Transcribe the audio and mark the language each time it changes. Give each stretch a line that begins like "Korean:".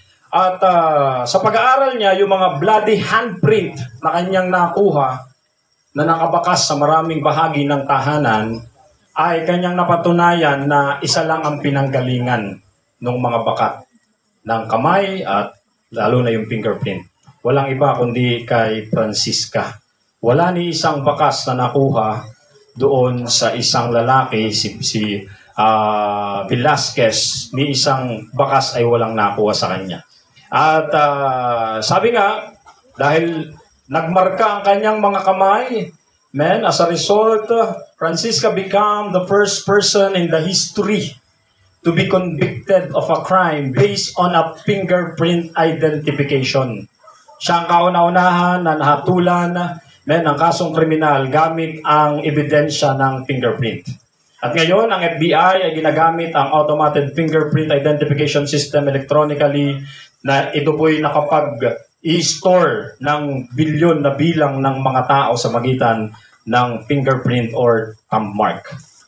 Filipino: At sa pag-aaral niya, yung mga bloody handprint na kanyang nakuha na nakabakas sa maraming bahagi ng tahanan, ay kanyang napatunayan na isa lang ang pinanggalingan ng mga bakat ng kamay at lalo na yung fingerprint. Walang iba kundi kay Francisca. Wala ni isang bakas na nakuha doon sa isang lalaki, si Velasquez, ni isang bakas ay walang nakuha sa kanya. At sabi nga, dahil nagmarka ang kanyang mga kamay,
English: as a result, Francisca became the first person in the history to be convicted of a crime based on a fingerprint identification.
Filipino: Siya ang kauna-unahan na nahatulan ng kasong kriminal gamit ang ebidensya ng fingerprint. At ngayon, ang FBI ay ginagamit ang automated fingerprint identification system electronically na ito po'y nakapag-i-store ng bilyon na bilang ng mga tao sa magitan ng fingerprint or thumb mark.